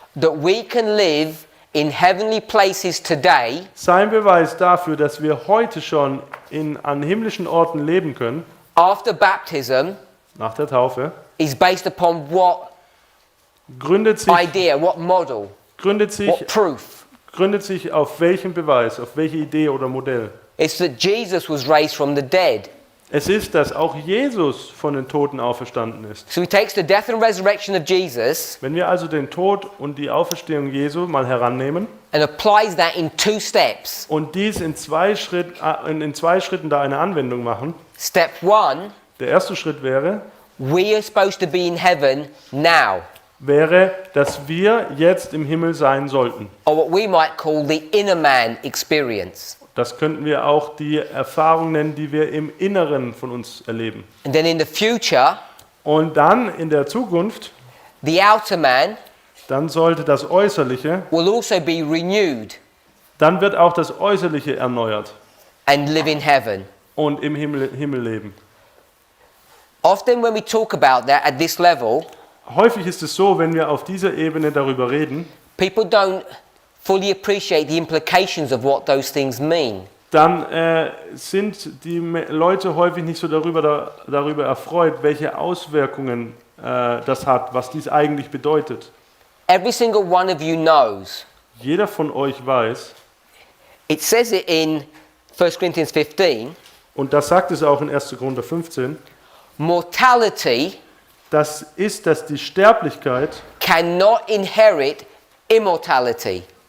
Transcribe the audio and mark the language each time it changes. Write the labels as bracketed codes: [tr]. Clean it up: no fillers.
[en] that we can live in heavenly places today [de] sein Beweis dafür, dass wir heute schon an himmlischen Orten leben können, [en] after baptism [de] nach der Taufe, [en] is based upon what [de] gründet sich [en] idea, what model, what proof? [de] gründet sich auf welchem Beweis, auf welche Idee oder Modell? [en] It's that Jesus was raised from the dead. [de] Es ist, dass auch Jesus von den Toten auferstanden ist. [en] So he takes the death and resurrection of Jesus [de] Wenn wir also den Tod und die Auferstehung Jesu mal herannehmen [en] and applies that in 2 steps. [de] und dies in zwei Schritten da eine Anwendung machen, [en] Step 1, [de] der erste Schritt wäre, [en] we are supposed to be in heaven now, [de] dass wir jetzt im Himmel sein sollten. [en] or what we might call the inner man experience. [de] Das könnten wir auch die Erfahrung nennen, die wir im Inneren von uns erleben. [en] And then in the future, [de] Und dann in der Zukunft, [en] the outer man [de] dann sollte das Äußerliche, [en] will also be renewed [de] dann wird auch das Äußerliche erneuert [en] and live in heaven. [de] und im Himmel leben. [en] Often when we talk about that at this level, [de] Häufig ist es so, wenn wir auf dieser Ebene darüber reden, [en] people don't fully appreciate the implications of what those things mean. [de] dann sind die Leute häufig nicht so darüber erfreut, welche Auswirkungen das hat, was dies eigentlich bedeutet. [en] Every single one of you knows. [de] Jeder von euch weiß, [en] It says it in 1 Corinthians 15, [de] und das sagt es auch in 1. Korinther 15, [en] mortality [de] das ist, dass die Sterblichkeit [en] cannot inherit immortality.